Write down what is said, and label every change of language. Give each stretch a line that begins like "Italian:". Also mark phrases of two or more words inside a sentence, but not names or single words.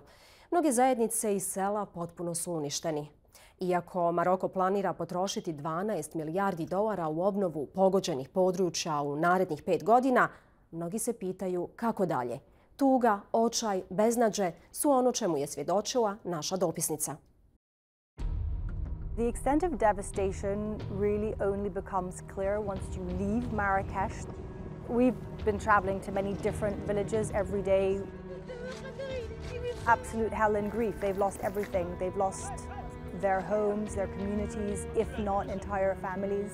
Bosnian: Mnoge zajednice i sela potpuno su uništeni. Iako Maroko planira potrošiti 12 milijardi dolara u obnovu pogođenih područja u narednih 5 godina, mnogi se pitaju kako dalje. Tuga, očaj, beznađe su ono čemu je svjedočila naša dopisnica.
English: The extent of devastation really only becomes clear once you leave Marrakesh. We've been traveling to many different villages every day. Absolute hell and grief. They've lost everything. They've lost their homes, their communities, if not entire families.